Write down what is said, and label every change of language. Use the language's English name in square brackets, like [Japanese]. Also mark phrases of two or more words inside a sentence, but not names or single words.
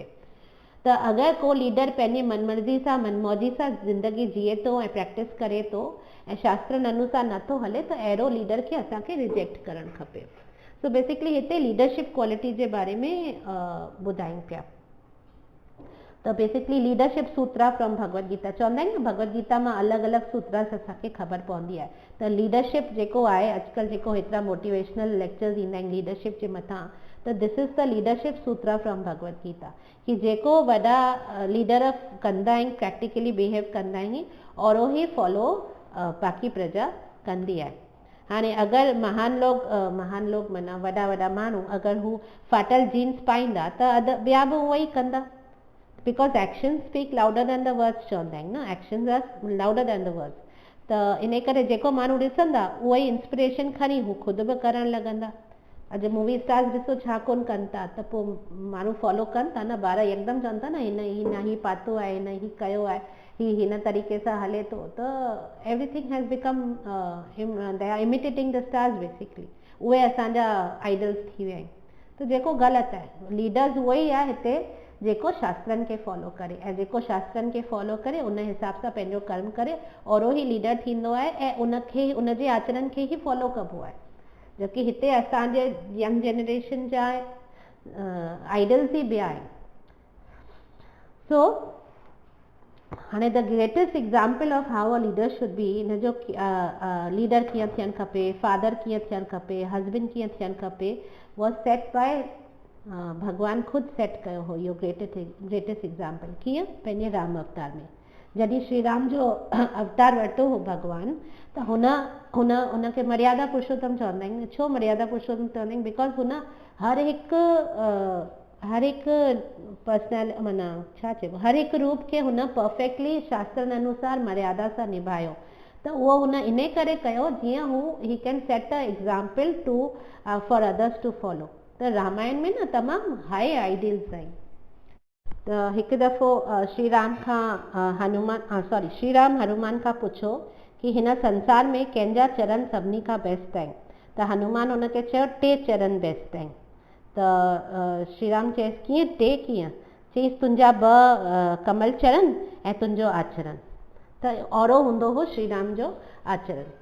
[Sindhi] त अगरि को लीडर पंहिंजी मनमर्ज़ी सां, मनमौजी सां ज़िंदगी जीए थो ऐं प्रैक्टिस करे थो ऐं शास्त्रनि अनुसार नथो हले त अहिड़ो लीडर खे असांखे रिजेक्ट करणु खपे। सो बेसिकली हिते [English] leadership quality [Sindhi] जे बारे में ॿुधाइनि पिया। [English] त basically leadership sutra from Bhagavad Gita, [Sindhi] चवंदा आहिनि न भगवत गीता मां अलॻि अलॻि सूत्रा असांखे ख़बर पवंदी आहे। त लीडरशिप जेको आहे अॼुकल्ह जेको हेतिरा [English] motivational lectures [Sindhi] ईंदा आहिनि लीडरशिप जे मथां, त [English] this is the leadership sutra from Bhagavad Gita, [Sindhi] कि जेको वॾा लीडर कंदा आहिनि, [English] practically behave [Sindhi] कंदा आहिनि और ही फॉलो बाक़ी प्रजा कंदी आहे। हाणे अगरि महान लोग माना वॾा वॾा माण्हू अगरि हू फाटल जीन्स पाईंदा त ॿिया बि उहो ई कंदा, [English] because action speak louder than the words [Sindhi] चवंदा आहिनि न, [English] actions are louder than the words. [Sindhi] त इन करे जेको माण्हू ॾिसंदा उहो ई इंस्पिरेशन खणी हू ख़ुदि बि करणु लॻंदा। अॼु [English] movie stars [Sindhi] ॾिसो छा कोन कनि था, त पोइ माण्हू फॉलो कनि था न, ॿार यकदमि चवनि था न हिन पातो आहे, हिन ही कयो आहे, हिन तरीक़े सां हले थो, त [English] everything has become they are imitating the stars basically, [Sindhi] उहे असांजा आइडल्स थी विया आहिनि। त जेको ग़लति आहे, लीडर्स उहो ई आहे हिते जेको शास्त्रनि खे फॉलो करे, ऐं जेको शास्त्रनि खे फॉलो करे उन हिसाब सां पंहिंजो कर्म करे, ओरो ई लीडर थींदो आहे ऐं उनखे उनजे आचरण खे ई फॉलो कबो आहे। जोकी हिते असांजे [English] young generation [Sindhi] जा आइडल्स ई ॿिया आहिनि। सो हाणे [English] the greatest example of how a leader should be, [Sindhi] इन जो लीडर कीअं थियणु खपे, फादर कीअं थियणु खपे, हस्बैंड कीअं थियणु खपे, [English] was set by [Sindhi] भगवान ख़ुदि सेट कयो हो इहो [English] greatest example. [Sindhi] कीअं? पंहिंजे राम अवतार में। जॾहिं श्री राम जो अवतार वरितो हो भगवान, त हुनखे मर्यादा पुरुषोत्तम चवंदा आहिनि। छो मर्यादा पुरुषोत्तम चवंदा आहिनि? बिकॉज हुन हर हिकु पर्सनल माना छा चइबो, हर हिकु रूप खे हुन परफेक्टली शास्त्रनि अनुसार मर्यादा सां निभायो। त उहो हुन इन करे कयो जीअं हू [English] he can set a example to for others to follow. [Sindhi] त रामायण में न तमामु [English] high ideals [Sindhi] आहिनि। त हिकु दफ़ो श्री राम हनुमान खां पुछो कि हिन संसार में कंहिंजा चरण सभिनी खां बेस्ट आहिनि। त हनुमान हुनखे चयो 3 चरण बेस्ट आहिनि। त श्री राम चयसि कीअं 3 कीअं? चयईसि तुंहिंजा 2 कमल चरण ऐं तुंहिंजो आचरण। त ओरो हूंदो हो श्री राम जो आचरण।